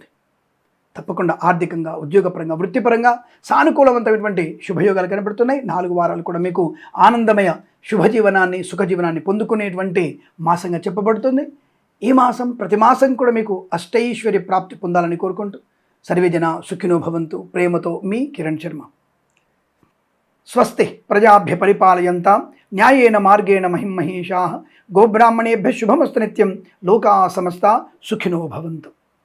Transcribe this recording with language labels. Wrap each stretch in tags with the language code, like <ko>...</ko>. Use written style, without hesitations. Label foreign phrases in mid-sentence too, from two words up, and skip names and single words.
<te>తప్పకుండా ఆర్థికంగా, ఉద్యోగపరంగా, వృత్తిపరంగా సానుకూలవంతమైనటువంటి శుభయోగాలు కనబడుతున్నాయి. 4 వారాలు కూడా మీకు ఆనందమయ శుభజీవనాన్ని, సుఖజీవనాన్ని పొందుకునేటువంటి మాసంగా చెప్పబడుతుంది. ఈ మాసం, ప్రతి మాసం కూడా మీకు అష్టైశ్వర్య ప్రాప్తి పొందాలని కోరుకుంటూ</te> <sa>సర్వేజన సుఖినో భవంతు.</sa> <te>ప్రేమతో మీ కిరణ్ శర్మ.</te> <sa>స్వస్తి ప్రజాభ్య పరిపాలయంతాం న్యాయేన మార్గేణ మహిమహేషాః. గోబ్రాహ్మణేభ్యः శుభమస్తు నిత్యం. లోకా సమస్తా సుఖినో భవంతు.</sa>